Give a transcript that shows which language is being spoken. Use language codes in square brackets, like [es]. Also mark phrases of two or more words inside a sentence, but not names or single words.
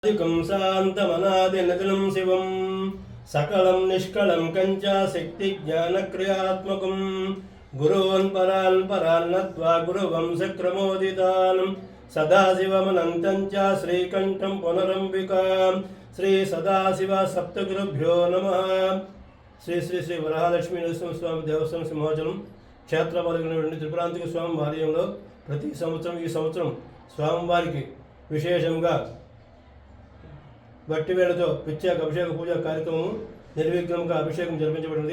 [sa] शान्तमनादिनदिनं शिवं सकलं निष्कलं कञ्च शक्तिज्ञानक्रियात्मकं गुरोन् परान् नत्वा गुरुवंशक्रमोदितान् सदाशिवमनन्तं च श्रीकण्ठं पुनरम्बिकां श्री सदाशिव सप्तगुरुभ्यो नमः। [te] శ్రీ శ్రీ శ్రీ వరహాలక్ష్మీ నరసింహస్వామి దేవస్థానం సింహాచలం క్షేత్రపాలకులైనటువంటి త్రిపురాంతిక స్వామి ఆలయంలో ప్రతి సంవత్సరం ఈ సంవత్సరం స్వామివారికి విశేషంగా భక్తి వేళతో ప్రత్యేక అభిషేక పూజా కార్యక్రమం నిర్విఘ్నంగా అభిషేకం జరిపించబడింది.